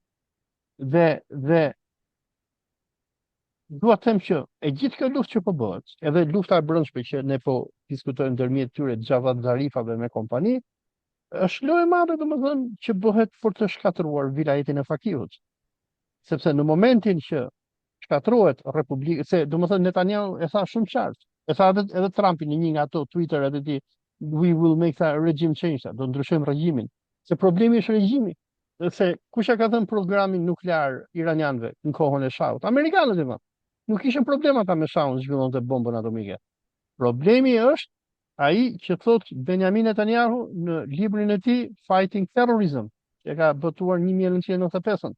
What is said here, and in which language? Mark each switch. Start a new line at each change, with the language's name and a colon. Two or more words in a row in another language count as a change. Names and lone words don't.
Albanian: Dhe dua të them që e gjithë kjo luftë që po bëhet, edhe lufta e brendshme që ne po diskutojmë ndërmjet tyre Xhavad Zarifave me kompani, është lojë e madhe domethënë që bëhet për të shkatëruar vilajetin e Fakihut. Sepse në momentin që shkatërrohet Republika, se domethënë Netanyahu e tha shumë qartë, e tha edhe Trumpi në një nga ato Twitter edhe ti,
English: we will make a regime change,
Albanian: do ndryshojmë regjimin. Se problemi është regjimi. Se kush e ka dhënë programin nuklear iranianëve në kohën e Shahut? Amerikanët e vënë. Nuk kishin problem ata me Shahun zhvillonte bombën atomike. Problemi është ai që thot Benjamin Netanyahu në librin e tij Fighting Terrorism, që ka botuar 1995-ën.